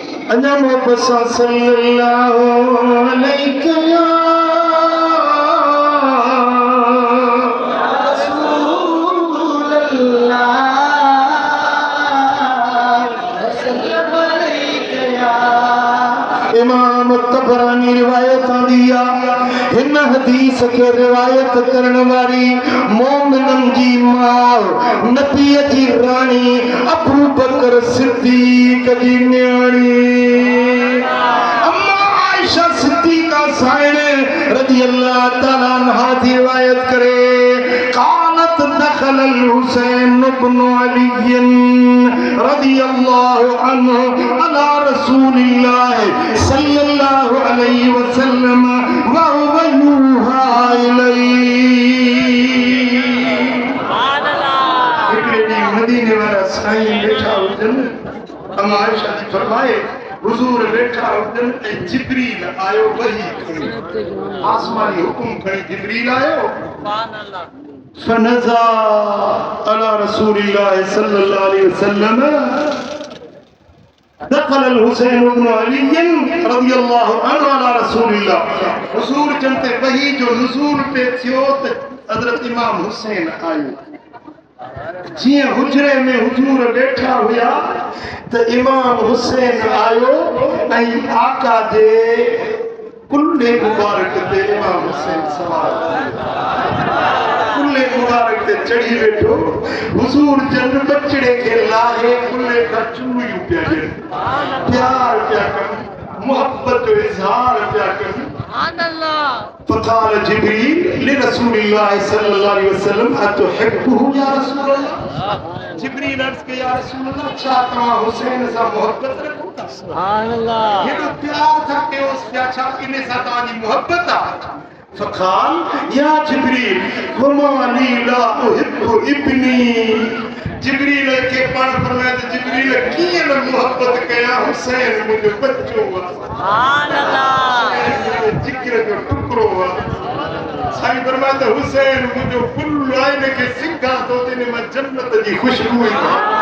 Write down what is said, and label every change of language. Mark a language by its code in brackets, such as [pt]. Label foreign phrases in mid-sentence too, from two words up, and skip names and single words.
[sd] अञा मोहब्बत सां [ar] صلى الله عليه [sd] इमाम तबरानी रिवायत दिया हिन हदीस के रिवायत करने वाली मोमिनन जी मां नबी जी रानी अबू बकर सिद्दीक जी न्याणी अम्मा आयशा सिद्दीका साइने [ar] رضي الله تعالى عنها [sd] की रिवायत करे [ar] قالت دخل حسين ابن علي رضي الله عنه على رسول الله صلى الله عليه وسلم وهو يوحى إليه سبحان الله. [sd] हिकिड़े ॾींहुं मदीने वारा साईं वेठा हुजनि अम्मा आयशा जी फरमाए हुजूर वेठा हुजनि ऐं जिब्रील आयो वही खणी आसमानी हुकुम खणी जिब्रील आयो [ar] سبحان الله فنزا على رسول الله صلى الله عليه وسلم دخل حسين ابن علي رضي الله عنه على رسول الله [sd] हुजूर जंते वही जो नुज़ूल पे थियो त हज़रत इमाम हुसैन आयो जिए हुजरे में हुजूर बैठा हुआ त इमाम हुसैन आयो ऐं आका जे कुल्ले मुबारक ते इमाम हुसैन सवार कुल्ले मुबारक ते चढ़ी बैठो हुजूर जन बचड़े के लाहे कुल्ले का चुमियूं पिया ॾियनि प्यार पिया कनि मोहब्बत जो इज़हार पिया कनि [ar] سبحان الله. فقال جبريل لرسول الله صلى الله عليه وسلم أتحبه يا رسول الله [sd] जिब्रील अर्ज़ के या रसूल अल्लाह छा तव्हां हुसैन सां मोहब्बत रखो था [ar] سبحان الله [sd] हेॾो प्यार था कयोसि पिया छा इन सां तव्हांजी मोहब्बत आहे [ar] فقال يا جبريل وما لي لا أحب ابني [sd] जिब्रील के पाण फरमाया त जिब्रील कीअं न मोहब्बत कया हुसैन मुंहिंजो बच्चो आहे [ar] سبحان الله [sd] जिक्र जो टुकड़ो आहे साईं फरमाया त हुसैन मुंहिंजो फुल आहे इन खे सिंगा थो इन मां जन्नत जी ख़ुशबू ईंदी